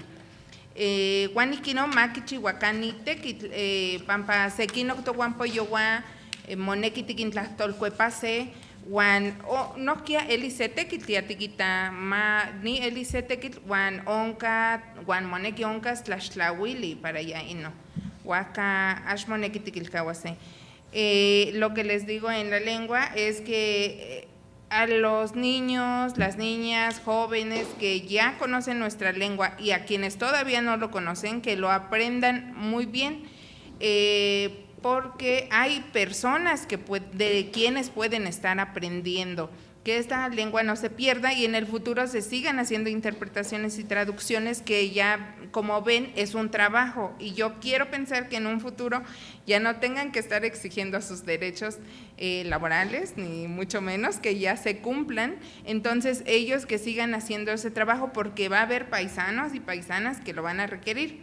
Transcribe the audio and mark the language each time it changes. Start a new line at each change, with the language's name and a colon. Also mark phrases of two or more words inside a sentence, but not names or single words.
Nahuatl languages: Uan ihkin makichiuakani tekitl pampa sekinok tokuanpoyowan moneki tikintlahtolkuepase uan nohkia eli se tekitl tiatikita ni eli se tekitl uan onka uan moneki onkas tlaxtlauili para ya ino huajka ax moneki tikilkauase.
Spanish: Lo que les digo en la lengua es que a los niños, las niñas, jóvenes que ya conocen nuestra lengua y a quienes todavía no lo conocen, que lo aprendan muy bien, porque hay personas de quienes pueden estar aprendiendo, que esta lengua no se pierda y en el futuro se sigan haciendo interpretaciones y traducciones que ya, como ven, es un trabajo y yo quiero pensar que en un futuro ya no tengan que estar exigiendo sus derechos laborales, ni mucho menos, que ya se cumplan, entonces ellos que sigan haciendo ese trabajo porque va a haber paisanos y paisanas que lo van a requerir.